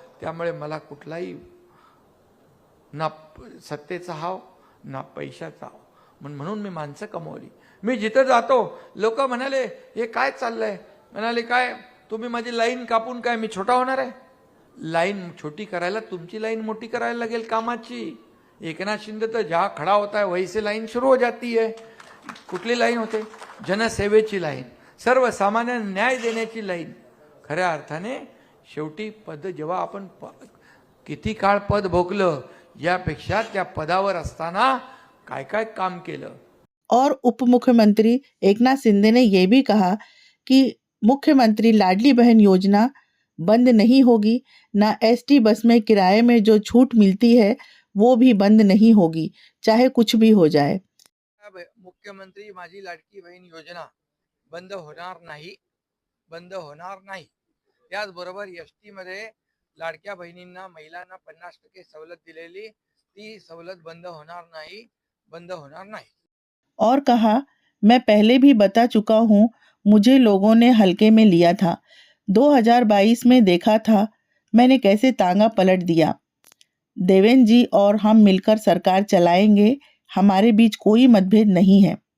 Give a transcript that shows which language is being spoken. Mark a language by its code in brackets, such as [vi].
[mr] त्यामुळे मला कुठलाही ना सत्तेचा हाव ना पैशाचा हाव, म्हणून मी माणसं कमवली। मी जिथे जातो लोक म्हणाले हे काय चाललंय, म्हणाले काय तुम्ही माझी लाईन कापून काय मी छोटा होणार आहे? लाईन छोटी करायला तुमची लाईन मोठी करायला लागेल कामाची। [hi] एकनाथ शिंदे तर जहाँ खड़ा होता है वहीं से लाइन शुरू हो जाती है। [mr] कुठली लाईन होते? जनसेवेची लाईन, सर्वसामान्य न्याय देण्याची लाईन। खऱ्या अर्थाने शेवटी पद जेव्हा आपण किती काळ पद भोगलं यापेक्षा त्या पदावर असताना काय काय काम केलं। [hi] और उप मुख्यमंत्री एकनाथ शिंदे ने यह भी कहा कि मुख्यमंत्री लाडली बहन योजना बंद नहीं होगी, ना एसटी बस में किराए में जो छूट मिलती है वो भी बंद नहीं होगी, चाहे कुछ भी हो जाए। [mr] मुख्यमंत्री माझी लाडकी बहीण योजना बंद होणार नाही, बंद होणार नाही। त्याचबरोबर एसटी मध्ये लाडक्या बहिणींना महिलांना 50% सवलत दिलेली ती सवलत बंद होणार नाही, बंद होणार नाही। [hi] और कहा, मैं पहले भी बता चुका हूँ, मुझे लोगों ने हल्के में लिया था। 2022 में देखा था मैंने कैसे तांगा पलट दिया। देवेंद्र जी और हम मिलकर सरकार चलाएंगे, हमारे बीच कोई मतभेद नहीं है।